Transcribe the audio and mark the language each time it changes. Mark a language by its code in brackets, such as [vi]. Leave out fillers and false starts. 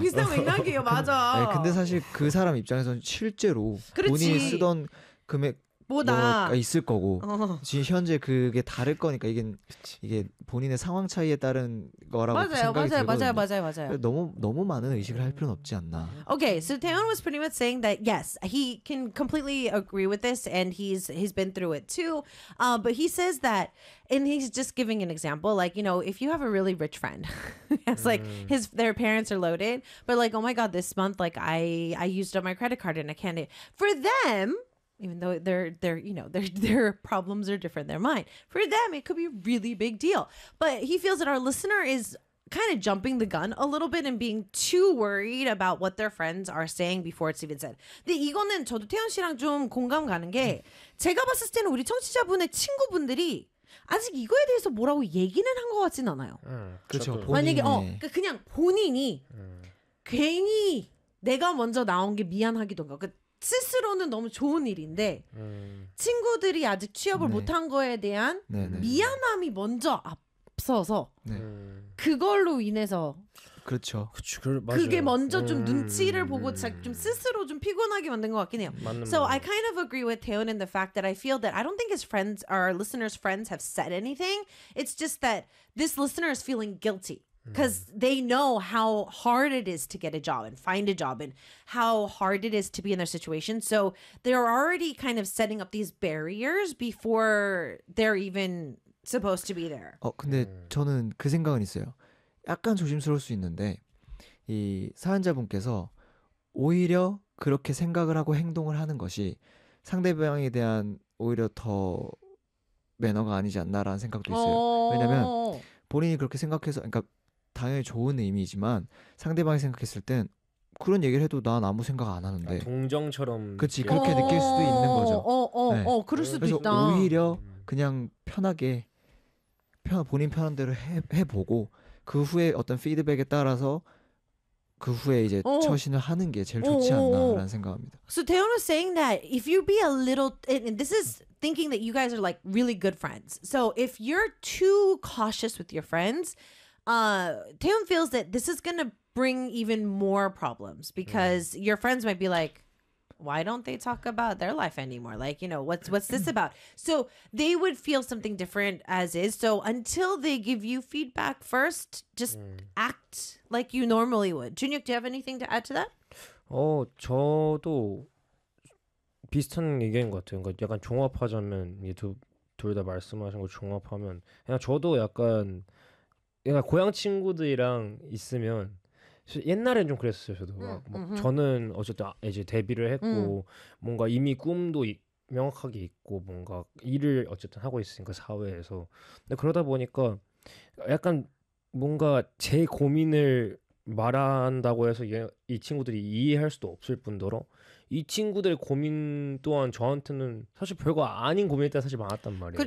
[ko] 비슷한 맥락이에요 맞아 네, 근데 사실 그 사람 입장에서는 실제로 그렇지. 본인이 쓰던 금액 뭐가 있을 거고 지금 현재 그게 다를 거니까 이게 본인의 상황 차이에 따른 거라고 맞아요, 생각이 맞아요, 들거든요. 맞아요, 맞아요, 맞아요. 너무 많은 의식을 할 필요는 없지 않나. [en] Okay, so Taeyeon was pretty much saying that yes, he can completely agree with this, and he's been through it too. But he says that, and he's just giving an example, like you know, if you have a really rich friend, it's like their parents are loaded, but like oh my god, this month like I used up my credit card and I can't. For them. Even though they're you know their problems are different than mine. For them, it could be a really big deal. But he feels that our listener is kind of jumping the gun a little bit and being too worried about what their friends are saying before it's even said. [ko] 근데 이거는 저도 태연 씨랑 좀 공감 가는 게 제가 봤을 때는 우리 청취자분의 친구분들이 아직 이거에 대해서 뭐라고 얘기는 한 것 같진 않아요. 그렇죠. 만약에 그냥 본인이 괜히 내가 먼저 나온 게 미안하기던가. 스스로는 너무 좋은 일인데 친구들이 아직 취업을 네. 못한 거에 대한 네, 네, 미안함이 네. 먼저 앞서서 네. 그걸로 인해서 그렇죠. 그게 먼저 좀 눈치를 보고 좀 스스로 좀 피곤하게 만든 것 같긴 해요. [en] So I kind of agree with Taeyeon in the fact that I feel that I don't think his friends or our listeners' friends have said anything. It's just that this listener is feeling guilty. Because they know how hard it is to get a job and find a job and how hard it is to be in their situation. So they're already kind of setting up these barriers before they're even supposed to be there. [ko] 근데 저는 그 생각은 있어요. 약간 조심스러울 수 있는데 이 사연자분께서 오히려 그렇게 생각을 하고 행동을 하는 것이 상대방에 대한 오히려 더 매너가 아니지 않나라는 생각도 있어요. 왜냐하면 본인이 그렇게 생각해서 그러니까 당연히 좋은 의미지만 상대방이 생각했을 땐 그런 얘기를 해도 난 아무 생각 안 하는데 동정처럼 그렇지 그렇게 느낄 수도 있는 거죠. 네. 그럴 수도 그래서 있다. 오히려 그냥 편하게 본인 편한 대로 해보고 그 후에 어떤 피드백에 따라서 그 후에 이제 처신을 하는 게 제일 좋지 않나라는 생각합니다. [en] So Taeyeon was saying that if you be a little and this is thinking that you guys are like really good friends. So if you're too cautious with your friends, Taeyeon feels that this is gonna bring even more problems because your friends might be like, why don't they talk about their life anymore? Like, you know, what's this about? So they would feel something different as is. So until they give you feedback first, just act like you normally would. Junhyuk, do you have anything to add to that? [ko] 저도 비슷한 얘기인 것 같아요. 그러니까 약간 종합하자면 이 두 둘 다 말씀하신 걸 종합하면 그냥 저도 약간 그냥 고향 친구들이랑 있으면 옛날엔 좀 그랬어요. 저도 저는 어쨌든 이제 데뷔를 했고 뭔가 이미 꿈도 명확하게 있고 뭔가 일을 어쨌든 하고 있으니까 사회에서 근데 그러다 보니까 약간 뭔가 제 고민을 말한다고 해서 이 친구들이 이해할 수도 없을 뿐더러 이 친구들의 고민 또한 저한테는 사실 별거 아닌 고민일 때 사실 많았단 말이에요.